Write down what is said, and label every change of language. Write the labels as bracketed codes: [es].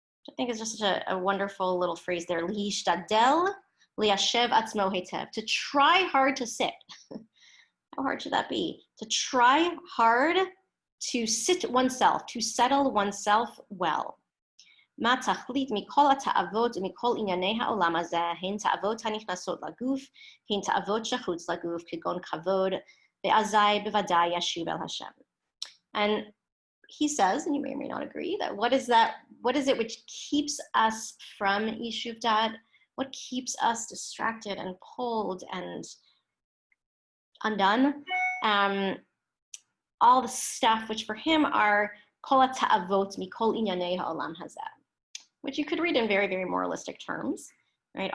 [en] I think is just a wonderful little phrase there. [he] Lihishtadel liyashev atzmo hetev. [en] To try hard to sit. How hard should that be? To try hard to sit oneself, to settle oneself well. [he] מה תכלית מכל התאוות ומכל ענייני העולם הזה, הן תאוות הנכנסות לגוף, הן תאוות שחוץ לגוף, כגון כבוד, ואזי בוודאי ישוב אל השם. [en] And he says, and you may or may not agree, that what is it which keeps us from Yishuv dad? What keeps us distracted and pulled and undone? All the stuff which for him are [he] kol ha'ta'avot mikol inyanei ha'olam hazeh, [en] which you could read in very, very moralistic terms, right?